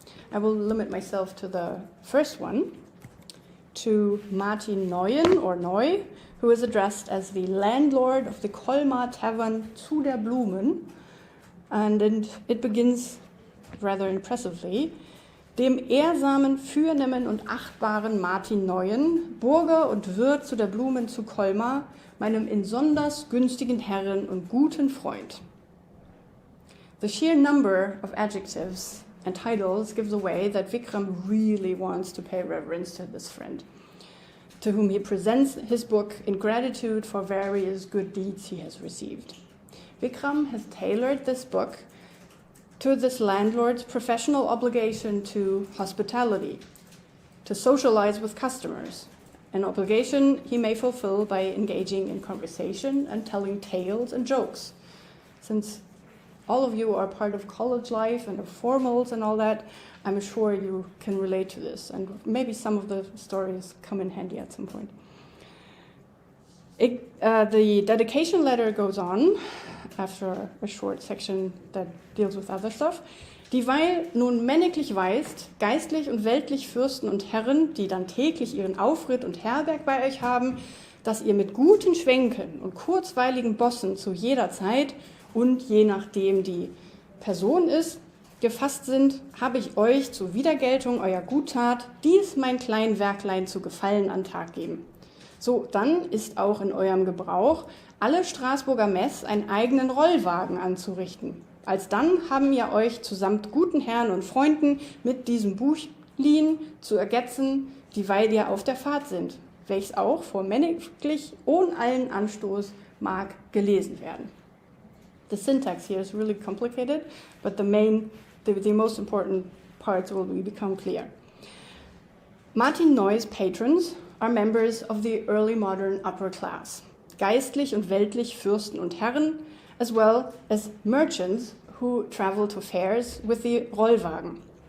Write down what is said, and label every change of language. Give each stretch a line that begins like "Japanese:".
English: I will limit myself to the first one, to Martin Neuen or Neu, who is addressed as the landlord of the Colmar Tavern zu der Blumen. And it begins rather impressively.
German: Dem ehrsamen, fürnehmen und achtbaren Martin Neuen, Burger und Wirt zu der Blumen zu Colmar, meinem insonders günstigen Herren und guten Freund.
English: The sheer number of adjectives and titles gives away that Wickram really wants to pay reverence to this friend, to whom he presents his book in gratitude for various good deeds he has received. Wickram has tailored this book to this landlord's professional obligation to hospitality, to socialize with customers, an obligation he may fulfill by engaging in conversation and telling tales and jokes. Since all of you are part of college life and of formals and all that, I'm sure you can relate to this, and maybe some of the stories come in handy at some point. The dedication letter goes on, after a short section that deals with other stuff.
German: Dieweil nun männiglich weist, geistlich und weltlich Fürsten und Herren, die dann täglich ihren Aufritt und Herberg bei euch haben, dass ihr mit guten Schwenken und kurzweiligen Bossen zu jeder Zeit und je nachdem die Person ist, gefasst sind, habe ich euch zur Wiedergeltung eurer Guttat dies mein klein Werklein zu Gefallen an Tag geben. So, dann ist auch in eurem Gebrauch, alle Straßburger Mess einen eigenen Rollwagen anzurichten. Alsdann haben wir euch zusammt guten Herren und Freunden mit diesem Büchlin zu ergetzen, dieweil ihr auf der Fahrt sind, welches auch vormänniglich ohne allen Anstoß mag gelesen werden.
English: The syntax here is really complicated, but the most important parts will become clear. Martin Neu's patrons are members of the early modern upper class,
German: geistlich und weltlich Fürsten und Herren,
English: as well as merchants who travel to fairs with the Rollwagen.